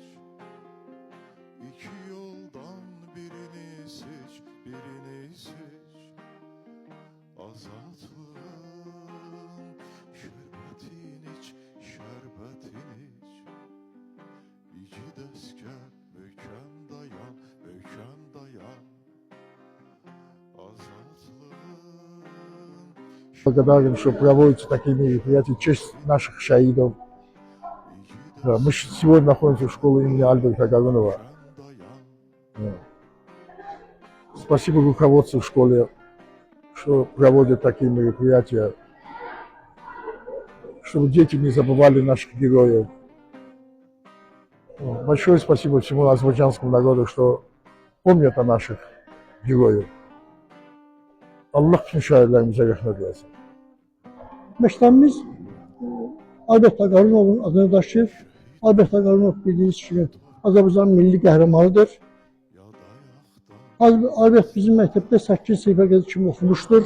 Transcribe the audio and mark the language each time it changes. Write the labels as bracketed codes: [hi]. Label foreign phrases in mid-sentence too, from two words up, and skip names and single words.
[az] İki yoldan birini seç, birini seç. Azatlığın şerbetini iç, şerbetini iç. İki dəstə möhkəm dayan, möhkəm dayan. [ru] Благодарен, что проводятся такие мероприятия в честь наших шаидов. Да, мы сегодня находимся в школе имени Альберта Гагаринова. Да. Спасибо руководству школы, что проводят такие мероприятия, чтобы дети не забывали наших героев. Большое спасибо всему азербайджанскому народу, что помнят о наших героев. [az] Allah bütün şəhidlərimizə rəhmət eləsin. Məktəbimiz Albert Qaranovun adını daşıyır. Albert Qaranov bildiyiniz kimi Azərbaycanın milli qəhrəmanıdır. Albert bizim məktəbdə 8 sinifə qədər kimi oxumuşdur.